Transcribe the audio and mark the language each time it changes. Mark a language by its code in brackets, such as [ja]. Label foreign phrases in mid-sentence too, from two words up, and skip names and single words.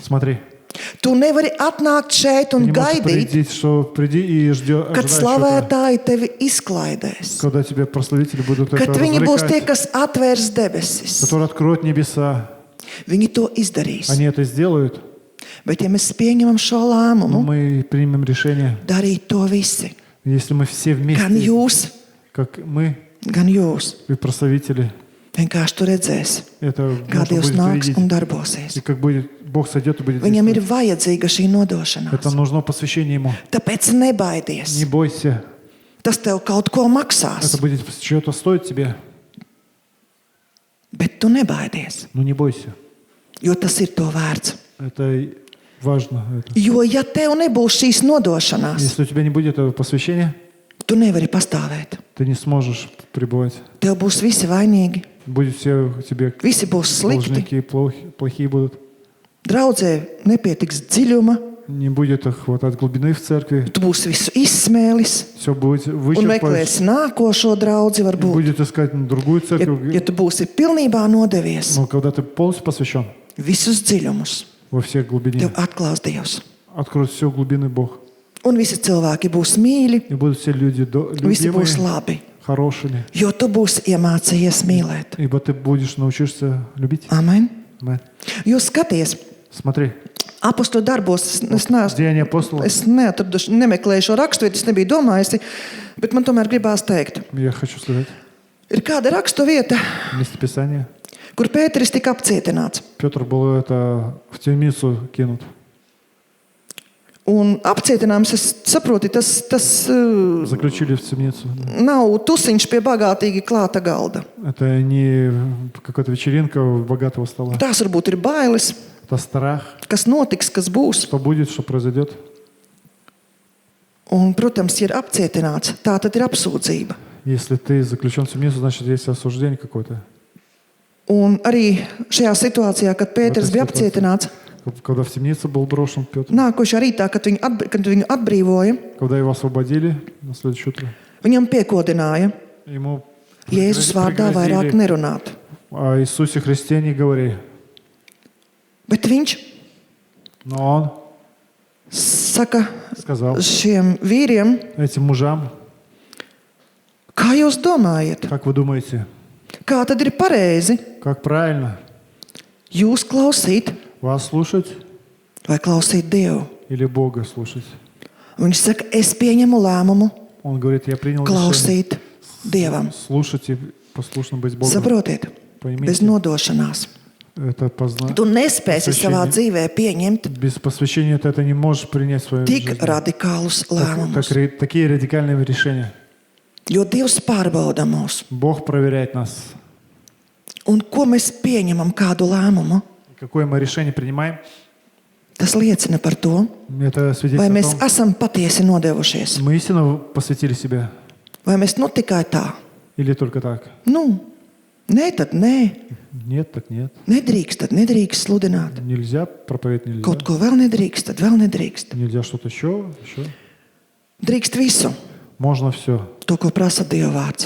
[ru] Смотри, [lv] Tu nevari atnākt šeit [ru] ты [lv] un [ru] не можешь [lv] gaidīt, [ru] прийти, что приди и [lv] kad [ru] ожидай, [lv] slavētāji tevi izklaidēs. [ru] когда тебе прославители будут это [lv] Kad viņi būs tie, [ru] развлекать, [lv] kas atvērs debesis. [ru] которые откроют небеса. [lv] Viņi to izdarīs. [ru] Они это сделают, [lv] Bet ja mēs pieņemam šo [ru] но [lv] lēmumu, [ru] мы примем решение, [lv] darīt to visi. [ru] если мы все [lv] Gan [ru] вместе, [lv] jūs, [ru] как мы [lv] gan jūs. [ru] и прославители, [lv] Vienkārši tu redzēsi, [ru] это [lv] kā [ru] можно [lv] Dievs [ru] будет [lv] nāks [ru] увидеть. [lv] un darbosies. [ru] И как будет Бог сойдет и будет [lv] Viņam ir [ru] действовать. [lv] vajadzīga šī nodošanās. [ru] Это нужно посвящение Ему. [lv] Tāpēc nebaidies. [ru] Не бойся, [lv] Tas tev kaut ko maksās. [ru] это будет что-то стоить тебе, [lv] Bet tu nebaidies, [ru] но не бойся. [lv] jo tas ir to vērts. [ru] Это важно. Это. [lv] Jo ja tev nebūs šīs nodošanās, [ru] Если у тебя не будет этого посвящения, [lv] tu nevari pastāvēt. [ru] ты не сможешь пребывать. [lv] Tev būs visi vainīgi, [ru] Будет все тебе [lv] visi būs slikti. [ru] должники, плохие будут. [lv] Draudzē nepietiks dziļuma, [ru] Не будет хватать глубины в церкви. [lv] tu būsi visu izsmēlis [ru] Все будет [lv] un [ru] вычерпать. [lv] meklēsi nākošo draudzi varbūt. [ru] Будет искать другую [lv] Ja, [ru] церковь. [lv] ja tu būsi pilnībā nodevies [ru] Но когда ты полностью посвящен [lv] visus dziļumus, [ru] во всех глубине, [lv] tev atklās Dievs. [ru] откроет все глубины Бог. [lv] Un visi cilvēki būs mīļi, [ru] И будут все люди [lv] visi būs [ru] любимые, [lv] labi, [ru] хорошими. [lv] jo tu būsi iemācījies mīlēt. [ru] Ибо ты будешь научишься любить. [lv] Amen. [ru] Amen. [lv] Jo skaties, [ru] Смотри, [lv] apakstu darbos, es [ru] Деяния апостолов. [lv] neatradu, nemeklēju šo raksturvietu, es nebiju domājusi, bet man tomēr gribās teikt, [ru] Я хочу сказать, [lv] ir kāda raksturvieta, [ru] местописание. [lv] kur Pēteris tika apcietināts. [ru] Петр был это в темницу кинут. [lv] Un apcietinājums, es saprotu, tas [ru] Заключили в темницу. [lv] nav tusiņš pie bagātīgi klāta galda. [ru] Это не какая-то вечеринка у богатого стола. [lv] Tās varbūt ir bailes, [ru] Это страх, [lv] kas notiks, kas būs. [ru] что будет, что произойдет. [lv] Un, protams, ja ir apcietināts, tā tad ir apsūdzība. [ru] Если ты заключен в темницу, значит, есть осуждение какое-то. [lv] Un arī šajā situācijā, kad Pēters bija apcietināts, [ru] Когда в темницу был брошен Петр, [lv] nākošajā rītā, kad viņu atbrīvoja, [ru] когда его освободили на следующее утро, [lv] viņam piekodināja [ru] ему [lv] Jēzus vārdā vairāk [ru] пригрозили, [lv] nerunāt. [ru] о Иисусе Христе не говори. [lv] Bet viņš [ru] Но он [lv] saka [ru] сказал [lv] šiem vīriem, [ru] этим мужам, [lv] kā jūs domājat, [ru] как вы думаете, [lv] kā tad ir pareizi [ru] как правильно [lv] jūs klausīt [ru] вас слушать [lv] vai klausīt Dievu? [ru] или Бога слушать? [lv] Viņš saka, es pieņemu lēmumu [ru] Он говорит, я принял решение [lv] klausīt Dievam. [ru] слушать и послушно быть Богом. [lv] Saprotiet, bez [ru] Pоймите, [lv] nodošanās. [ru] это познание. [lv] Tu nespēsi savā dzīvē pieņemt [ru] Без посвящения ты это не можешь принять в свою [lv] tik [ru] жизнь. [lv] radikālus lēmumus. [ru] Такие радикальные решения. [lv] Jo Dievs pārbauda mūs. [ru] Бог проверяет нас. [lv] Un ko mēs pieņemam, kādu lēmumu, [ru] Какое мы решение принимаем, [lv] tas liecina par to, [ru] это [lv] vai [ru] свидетельствует [lv] mēs [ru] о том, [lv] esam patiesi nodevušies. [ru] мы истинно посвятили себя [lv] Vai mēs tikai tā, [ru] или только так. [lv] nē, tad nē, [ru] Нет, так нет. [lv] nedrīkst, tad nedrīkst sludināt. [ru] Нельзя проповедовать, нельзя. [lv] Kaut ko vēl nedrīkst, tad vēl nedrīkst. [ru] Нельзя что-то еще. [lv] Drīkst visu, [ru] Можно все, [lv] to, ko prasa Dieva vārds.